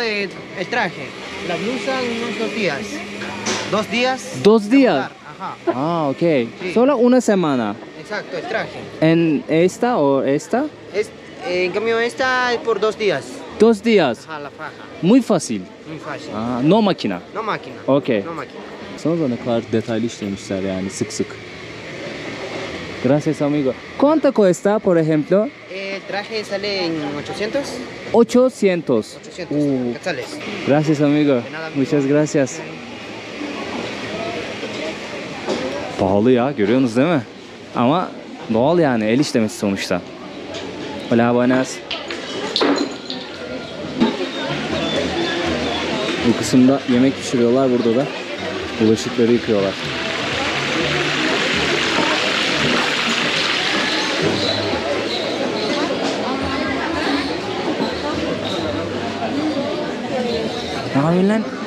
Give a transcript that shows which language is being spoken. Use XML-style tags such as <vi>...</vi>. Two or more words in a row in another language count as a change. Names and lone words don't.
<es>el traje. La blusa unos 2 días. 2 días. 2 días. Ajá. Ah, ok. Sí. Solo una semana. Exacto, el traje. ¿En esta o esta? En cambio esta es por 2 días. 2 días. Ajá, la faja. Muy fácil. Muy fácil. Ah, no máquina. No máquina. Okay. No máquina.</es> <tr>Sonra da ne kadar detaylı işlemişler yani, sık sık.</tr> <es>Gracias amigo. ¿Cuánto cuesta, por ejemplo? El traje sale en 800. 800. 800 quetzales. Gracias amigo. De nada, amigo. Muchas gracias.</es> <tr>Pahalı ya, görüyorsunuz değil mi? Ama doğal yani, el işlemesi sonuçta.</tr> <es>Hola, buenas.</es> <tr>Bu kısımda yemek pişiriyorlar, burada da bulaşıkları yıkıyorlar. Ne yapıyorsun lan?</tr>